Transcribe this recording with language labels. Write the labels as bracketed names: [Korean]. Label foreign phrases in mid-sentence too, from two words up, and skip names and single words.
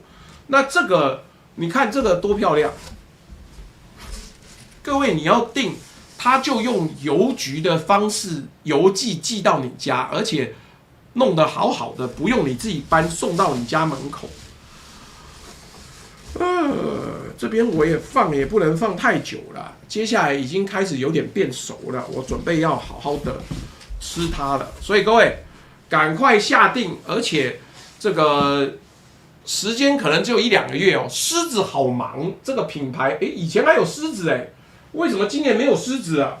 [Chinese] 那這個你看這個多漂亮！各位你要訂，他就用郵局的方式郵寄到你家，而且弄得好好的，不用你自己搬，送到你家门口。這邊我也放，也不能放太久了。接下來已經開始有點變熟了，我準備要好好的吃它了。所以各位，趕快下定，而且這個時間可能只有1-2個月哦。獅子好忙，這個品牌，以前還有獅子哎，為什麼今年沒有獅子啊？